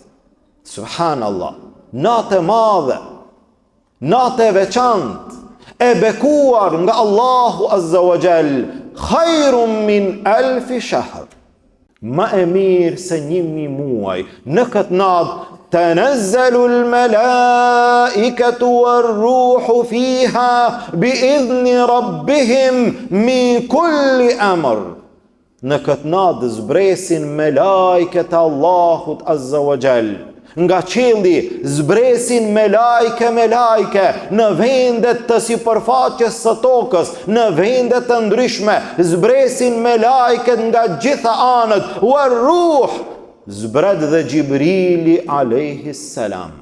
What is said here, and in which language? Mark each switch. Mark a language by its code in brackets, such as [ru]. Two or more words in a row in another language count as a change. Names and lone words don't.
[sq] Subhanallah, natë e madhe, natë e veçantë, e bekuar nga Allahu [ar] عز وجل, خير من ألف شهر, [sq] ma e mirë se 1000 muaj. Në këtë natë [ar] تنزل الملائكة والروح فيها بإذن ربهم من كل أمر. [sq] Në këtë natë zbresin melajket e Allahut [ar] عز وجل. [sq] Nga qielli zbresin melajke në vendet të sipërfaqes së tokës, në vendet të ndryshme, zbresin melajket nga gjitha anët, war-ruh, zbret dhe Gjibrili [ar] عليه السلام.